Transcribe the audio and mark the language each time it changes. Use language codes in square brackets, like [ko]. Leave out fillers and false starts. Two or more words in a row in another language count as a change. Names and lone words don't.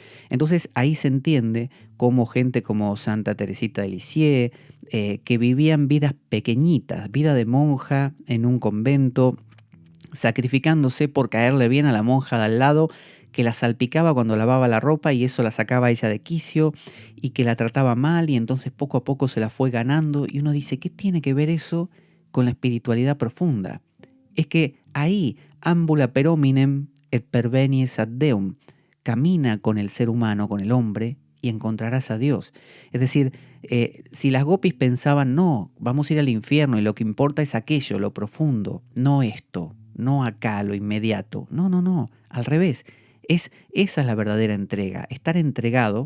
[es] Entonces ahí se entiende cómo gente como Santa Teresita de Lisieux, que vivían vidas pequeñitas, vida de monja en un convento, sacrificándose por caerle bien a la monja de al lado, que la salpicaba cuando lavaba la ropa y eso la sacaba a ella de quicio, y que la trataba mal, y entonces poco a poco se la fue ganando, y uno dice, ¿qué tiene que ver eso con la espiritualidad profunda? Es que ahí, [la] ambula per hominem et pervenies ad Deum, [es] camina con el ser humano, con el hombre, y encontrarás a Dios. Es decir, si las gopis pensaban, no, vamos a ir al infierno y lo que importa es aquello, lo profundo, no esto, no acá, lo inmediato. No, al revés. Esa es la verdadera entrega, estar entregado.